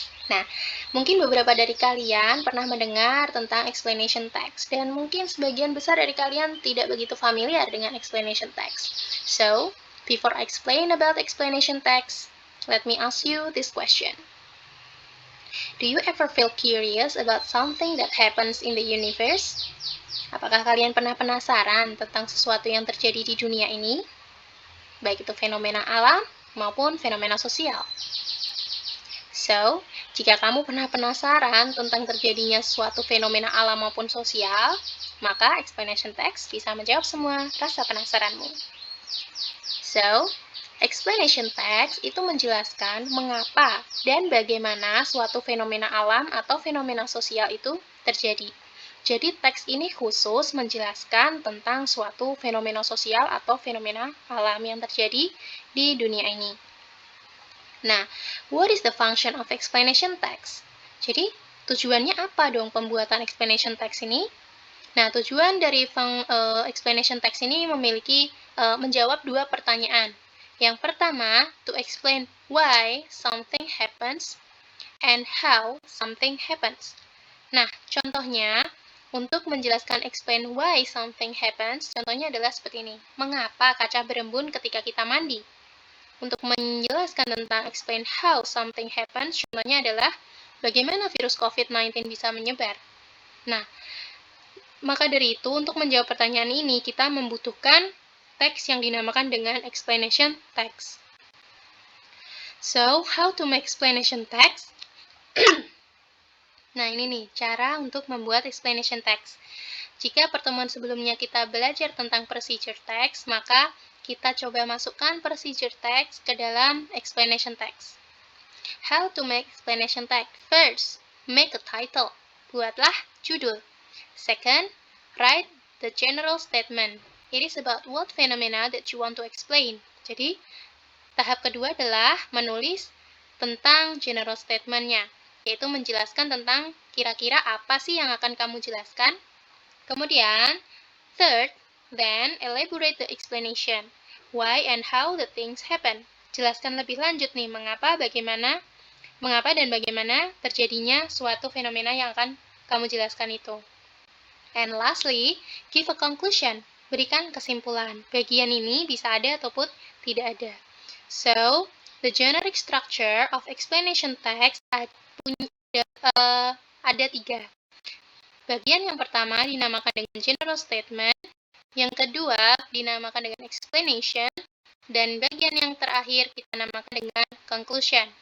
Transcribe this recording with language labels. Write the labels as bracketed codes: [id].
[id] Nah, mungkin beberapa dari kalian pernah mendengar tentang explanation text, dan mungkin sebagian besar dari kalian tidak begitu familiar dengan explanation text. [en] So, before I explain about explanation text, let me ask you this question. Do you ever feel curious about something that happens in the universe? [id] Apakah kalian pernah penasaran tentang sesuatu yang terjadi di dunia ini? Baik itu fenomena alam maupun fenomena sosial. So, jika kamu pernah penasaran tentang terjadinya suatu fenomena alam maupun sosial, maka explanation text bisa menjawab semua rasa penasaranmu. So, explanation text itu menjelaskan mengapa dan bagaimana suatu fenomena alam atau fenomena sosial itu terjadi. Jadi, teks ini khusus menjelaskan tentang suatu fenomena sosial atau fenomena alam yang terjadi di dunia ini. [en] Nah, what is the function of explanation text? [id] Jadi, tujuannya apa dong pembuatan explanation text ini? Nah, tujuan dari explanation text ini menjawab dua pertanyaan. Yang pertama, [en] to explain why something happens and how something happens. [id] Nah, contohnya, untuk menjelaskan [en] explain why something happens, [id] contohnya adalah seperti ini. Mengapa kaca berembun ketika kita mandi? Untuk menjelaskan tentang [en] explain how something happens, [id] contohnya adalah bagaimana virus COVID-19 bisa menyebar. Nah, maka dari itu, untuk menjawab pertanyaan ini, kita membutuhkan teks yang dinamakan dengan explanation text. [en] So, how to make explanation text? [id] Nah, ini nih, cara untuk membuat explanation text. Jika pertemuan sebelumnya kita belajar tentang procedure text, maka kita coba masukkan procedure text ke dalam explanation text. [en] How to make explanation text? First, make a title. [id] Buatlah judul. [en] Second, write the general statement. It is about what phenomena that you want to explain. [id] Jadi, tahap kedua adalah menulis tentang general statement-nya, yaitu menjelaskan tentang kira-kira apa sih yang akan kamu jelaskan. [en] Kemudian, third, then elaborate the explanation. Why and how the things happen. [id] Jelaskan lebih lanjut nih, mengapa dan bagaimana terjadinya suatu fenomena yang akan kamu jelaskan itu. [en] And lastly, give a conclusion. [id] Berikan kesimpulan. Bagian ini bisa ada ataupun tidak ada. [en] So, the generic structure of explanation text [id] ada tiga. Bagian yang pertama dinamakan dengan general statement, yang kedua dinamakan dengan explanation, dan bagian yang terakhir kita namakan dengan conclusion.